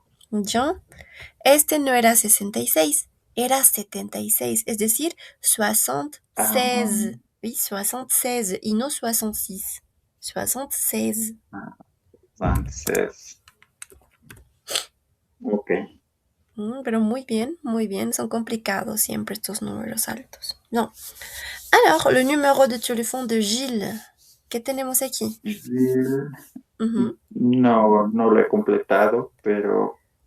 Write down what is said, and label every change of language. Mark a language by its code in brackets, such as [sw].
[es] ¿Ya? Este no era 66, era 76, es decir, 76. Oui, 76 y no 66. 76. Entonces, ok. Pero muy bien. Son complicados siempre estos números altos. [fr] Non. Alors, le numéro de téléphone de Gilles. [es] ¿Qué tenemos aquí? Ujú. No lo he completado, pero